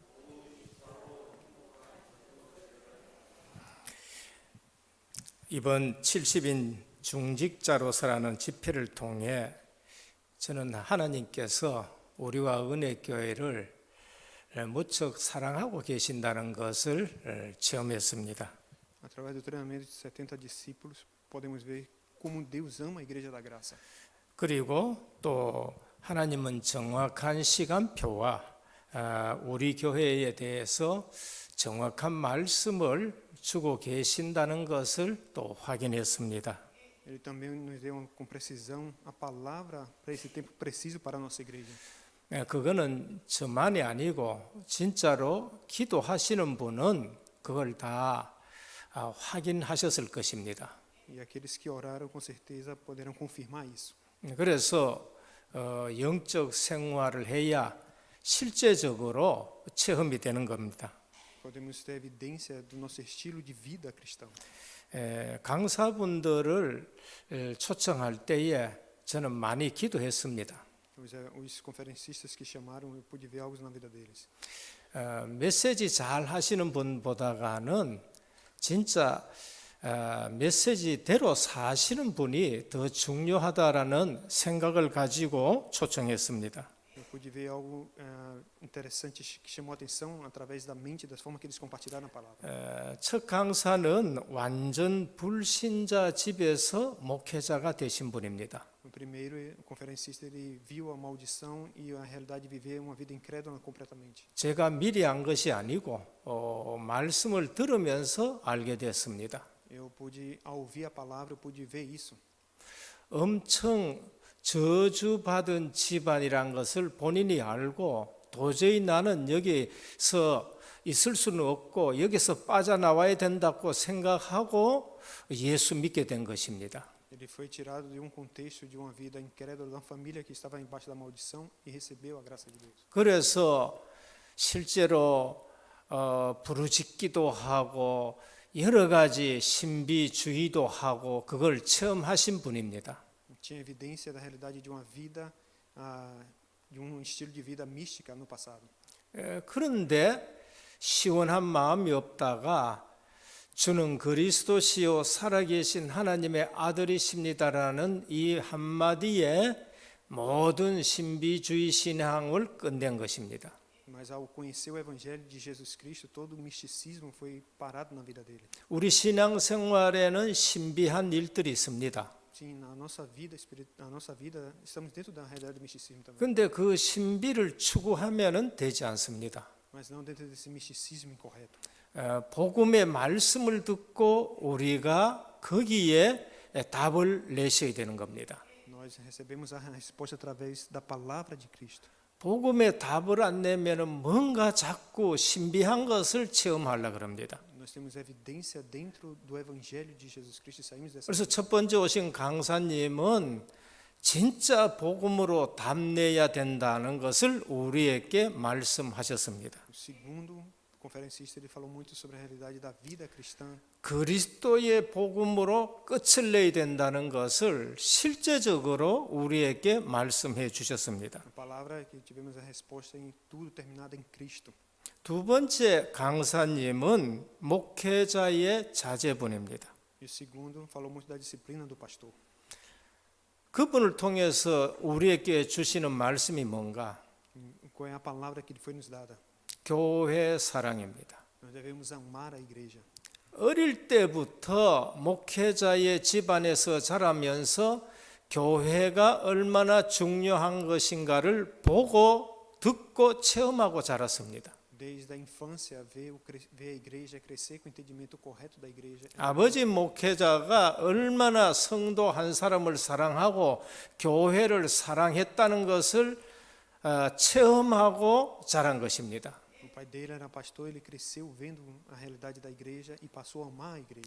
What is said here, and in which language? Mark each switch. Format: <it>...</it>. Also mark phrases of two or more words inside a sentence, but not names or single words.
<ko>이번 70인 중직자로서라는 집회를 통해 저는 하나님께서 우리와 은혜교회를 무척 사랑하고 계신다는 것을 체험했습니다.</ko> <pt>Através do treinamento de 70 discípulos, podemos ver como Deus ama a Igreja da Graça.</pt> <ko>그리고 또 하나님은 정확한 시간표와 우리 교회에 대해서 정확한 말씀을 주고 계신다는 것을 또 확인했습니다.</ko> <pt>Ele também nos deu com precisão a palavra para esse tempo preciso para a nossa igreja.</pt> <ko>그거는 저만이 아니고 진짜로 기도하시는 분은 그걸 다 확인하셨을 것입니다.</ko> <pt>E aqueles que oraram com certeza poderão confirmar isso.</pt> <ko>그래서 영적 생활을 해야 실제적으로 체험이 되는 겁니다.</ko> <pt>Podemos ter evidência do nosso estilo de vida cristão.</pt> <ko>강사분들을 초청할 때에 저는 많이 기도했습니다.</ko> <pt>Os conferencistas que chamaram, eu pude ver algo na vida deles.</pt> <ko>메시지 잘 하시는 분보다는 진짜 메시지대로 사시는 분이 더 중요하다라는 생각을 가지고 초청했습니다.</ko> <pt>pude ver algo interessante que chamou a atenção através da mente, da forma que eles compartilharam a palavra.</pt> <ko>첫 강사는 완전 불신자 집에서 목회자가 되신 분입니다.</ko> <pt>O primeiro, o conferencista, ele viu a maldição e a realidade de viver uma vida incrédula completamente.</pt> <ko>제가 미리 한 것이 아니고 말씀을 들으면서 알게 됐습니다.</ko> <pt>Eu pude, ao ouvir a palavra, eu pude ver isso.</pt> <ko>엄청 저주받은 집안이란 것을 본인이 알고 도저히 나는 여기서 있을 수는 없고 여기서 빠져나와야 된다고 생각하고 예수 믿게 된 것입니다.</ko> <pt>Ele foi tirado de contexto de uma vida incrédula, de uma família que estava embaixo da maldição e recebeu a graça de Deus.</pt> <ko>그래서 실제로 부르짖기도 하고 여러 가지 신비주의도 하고 그걸 체험하신 분입니다.</ko> <pt>Tinha evidência da realidade de uma vida, de estilo de vida mística no passado.</pt> <ko>그런데 시원한 마음이 없다가 주는 그리스도시요 살아계신 하나님의 아들이십니다라는 이 한마디에 모든 신비주의 신앙을 끝낸 것입니다.</ko> <pt>Mas ao conhecer o evangelho de Jesus Cristo, todo o misticismo foi parado na vida dele.</pt> <ko>우리 신앙생활에는 신비한 일들이 있습니다.</ko> <pt>Sim, na nossa vida estamos dentro da realidade do misticismo também.</pt> <ko>그런데 그 신비를 추구하면은 되지 않습니다.</ko> <pt>Mas não dentro desse misticismo incorreto.</pt> <ko>복음의 말씀을 듣고 우리가 거기에 답을 내셔야 되는 겁니다.</ko> <pt>Nós recebemos a resposta através da palavra de Cristo.</pt> <ko>복음의 답을 안 내면은 뭔가 자꾸 신비한 것을 체험하려고 합니다.</ko> <pt>Nós temos evidência dentro do evangelho de Jesus Cristo e saímos dessa.</pt> <ko>그래서 첫 번째 오신 강사님은 진짜 복음으로 답내야 된다는 것을 우리에게 말씀하셨습니다.</ko> <pt>O segundo conferencista, ele falou muito sobre a realidade da vida cristã.</pt> <ko>그리스도의 복음으로 끝을 내야 된다는 것을 실제적으로 우리에게 말씀해 주셨습니다.</ko> <pt>A palavra que tivemos a resposta em tudo terminado em Cristo.</pt> <ko>두 번째 강사님은 목회자의 자제분입니다.</ko> <pt>E o segundo falou muito da disciplina do pastor.</pt> <ko>그분을 통해서 우리에게 주시는 말씀이 뭔가?</ko> <pt>Qual é a palavra que foi nos dada?</pt> <ko>교회 사랑입니다.</ko> <pt>Nós devemos amar a igreja.</pt> <ko>어릴 때부터 목회자의 집안에서 자라면서 교회가 얼마나 중요한 것인가를 보고 듣고 체험하고 자랐습니다.</ko> <pt>Desde a infância, ver a igreja crescer com o entendimento correto da igreja.</pt> <ko>아버지 목회자가 얼마나 성도 한 사람을 사랑하고 교회를 사랑했다는 것을 체험하고 자란 것입니다.</ko> <pt>O pai dele era pastor, ele cresceu vendo a realidade da igreja e passou a amar a igreja.</pt>